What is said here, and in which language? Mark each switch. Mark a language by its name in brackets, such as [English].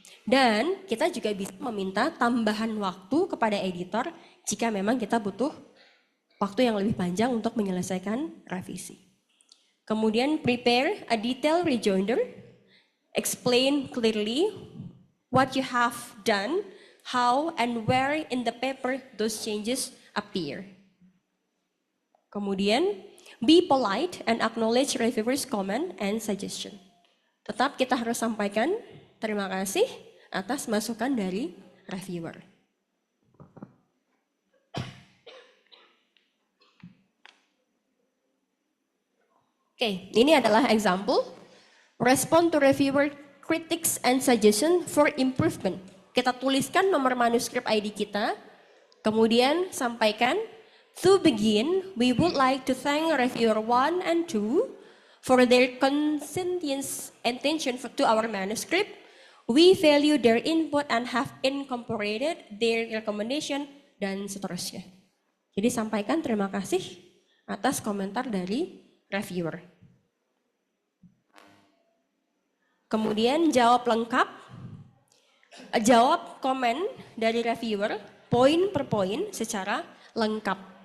[Indonesian] Dan kita juga bisa meminta tambahan waktu kepada editor jika memang kita butuh waktu yang lebih panjang untuk menyelesaikan revisi. Kemudian [English] prepare a detailed rejoinder, explain clearly what you have done, how and where in the paper those changes appear. [Indonesian] Kemudian, [English] be polite and acknowledge reviewers' comment and suggestion. [Indonesian] Tetap kita harus sampaikan terima kasih atas masukan dari reviewer. Oke, ini adalah example. [English] Respond to reviewer critics and suggestion for improvement. [Indonesian] Kita tuliskan nomor manuskrip ID kita, kemudian sampaikan, [English] to begin, we would like to thank reviewer 1 and 2 for their conscientious attention to our manuscript. We value their input and have incorporated their recommendation, [Indonesian] dan seterusnya. Jadi sampaikan terima kasih atas komentar dari reviewer. Kemudian jawab lengkap, jawab komen dari reviewer poin per poin secara lengkap.